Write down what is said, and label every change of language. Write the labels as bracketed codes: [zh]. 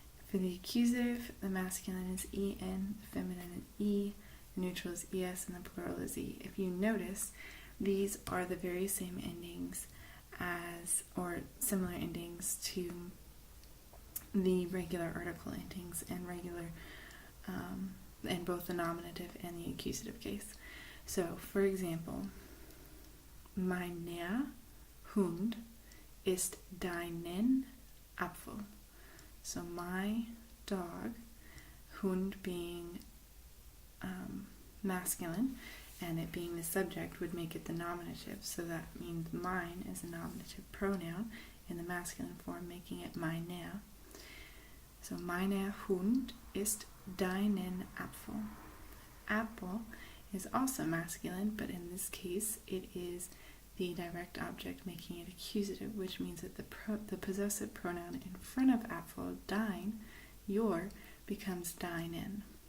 [en] For the accusative, the masculine is EN, the feminine is E, the neutral is ES, and the plural is E. If you notice, these are the very same endings as, or similar endings to the regular article endings and regular, in both the nominative and the accusative case. [de] So, for example, meiner Hund ist deinen Apfel. [en] So my dog, Hund being masculine, and it being the subject would make it the nominative. So that means mine is a nominative pronoun in the masculine form, making it meiner. [de] So meiner Hund ist deinen Apfel. [en] Apple is also masculine, but in this case it is the direct object, making it accusative, which means that the possessive pronoun in front of Apfel, dein, your, becomes deinen.